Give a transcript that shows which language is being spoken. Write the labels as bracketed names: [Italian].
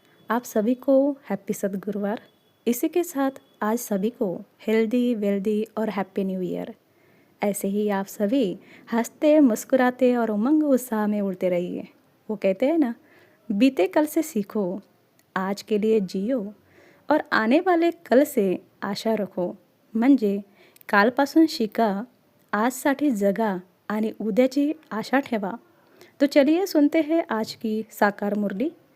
[Hindi] आप सभी को हैप्पी सद्गुरुवार। इसी के साथ आज सभी को हेल्दी वेल्दी और हैप्पी न्यू ईयर। ऐसे ही आप सभी हंसते मुस्कुराते और उमंग उत्साह में उड़ते रहिए। वो कहते हैं ना, बीते कल से सीखो, आज के लिए जियो और आने वाले कल से आशा रखो। [Marathi] म्हणजे कालपासून शिका, आजसाठी जगा आणि उद्याची आशा ठेवा। [Hindi] तो चलिए सुनते हैं आज की साकार मुरली।